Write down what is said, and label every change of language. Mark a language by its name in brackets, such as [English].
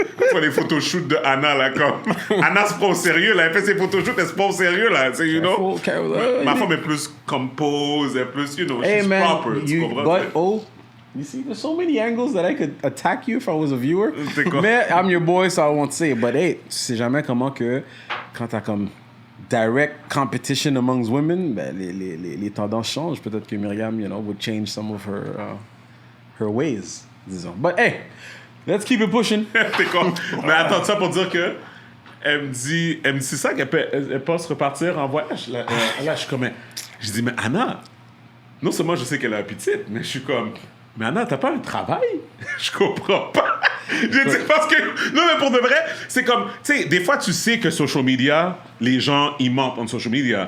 [French] Pour les photoshoots de Anna, là, comme... Anna se prend au sérieux, là. Elle fait ses photoshoots, elle se prend au sérieux, là. Tu sais, [English] you know? [French] Ma femme est plus compose, elle est plus, [English] you know, Hey she's man, [French] proper. Tu comprends? [English] you see, there's so many angles that I could attack you if I was a viewer. [French] C'est quoi? Mais [English] I'm your boy, so I won't say it. But hey, [French] tu sais jamais comment que quand t'as comme [English] direct competition amongst women, [French] ben, les tendances changent. Peut-être que [English] Myriam, you know, would change some of her ways, [French] disons. [English] But hey, let's keep it pushing. [French] T'es con. Mais attends, ça pour dire que elle me dit c'est ça qu'elle pense repartir en voyage. Là, je suis comme, je dis, mais Anna, non seulement je sais qu'elle a un petite, mais je suis comme, mais Anna, t'as pas un travail? Je comprends pas. Je dis parce que, non mais pour de vrai, c'est comme, tu sais, des fois tu sais que social media, les gens, ils mentent en social media.